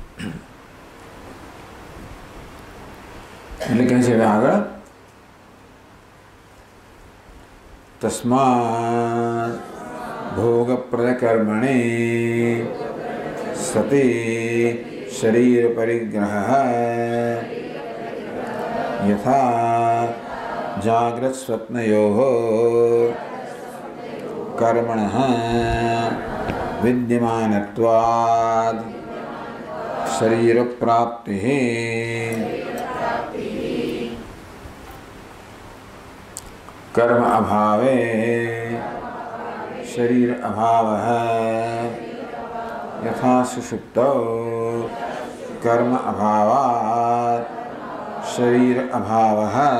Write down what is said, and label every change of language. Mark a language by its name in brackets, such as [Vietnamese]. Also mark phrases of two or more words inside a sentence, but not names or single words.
[Gujarati] એટલે કહે છે આગળ [Sanskrit] તસ્માत् ભોગપ્રદકર્મણે સતી શરીર પરિગ્રહ યથા જાગ્રત સ્વપ્નયોઃ कर्मणः विद्यमानत्वात् शरीर प्राप्तिः। कर्म अभावे शरीर अभावः यथा सुषुप्तौ कर्म अभावात् शरीर अभावः।